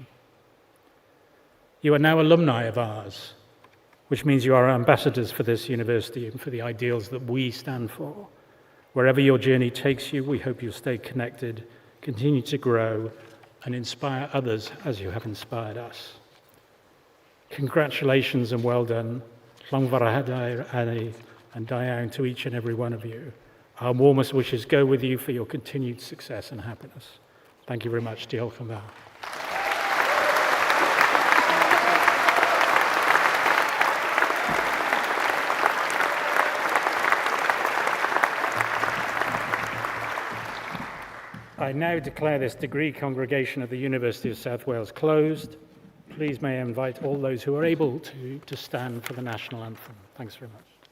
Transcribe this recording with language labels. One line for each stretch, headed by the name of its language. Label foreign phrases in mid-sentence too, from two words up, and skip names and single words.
English: You are now alumni of ours, which means you are ambassadors for this university and for the ideals that we stand for. Wherever your journey takes you, we hope you'll stay connected, continue to grow, and inspire others as you have inspired us. Congratulations and well done. Llongfarchadau and
Welsh: da iawn
English: to each and every one of you. Our warmest wishes go with you for your continued success and happiness. Thank you very much.
Welsh: Diolch yn fawr.
English: I now declare this degree congregation of the University of South Wales closed. Please may I invite all those who are able to stand for the national anthem. Thanks very much.